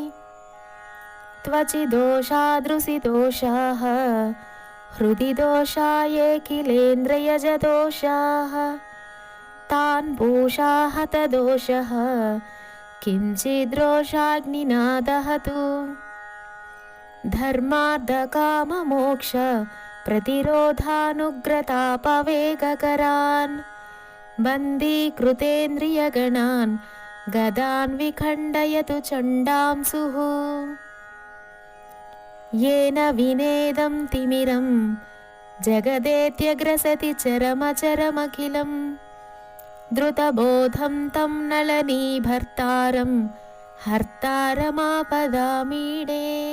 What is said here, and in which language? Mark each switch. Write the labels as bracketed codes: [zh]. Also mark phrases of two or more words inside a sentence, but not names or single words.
[sa] త్వచిదోషాదృశి దోషాః హృది దోషా ఏఖిలేంద్రియజ దోషాః తాన్ పూషా హతదోషః కించిద్రోషాగ్నినా దహతు. ధర్మార్థకామమోక్ష ప్రతిరోధానుగ్రతాపవేగకరాన్ బందీకృతేంద్రియగణాన్ గదాన్ విఖండయతు చండాంసుః. येन विनेदं तिमिरं जगदेत्यग्रसति चरमचरमखिलं द्रुतबोधं तं नळनीभर्तारं हर्तारमापदामीडे.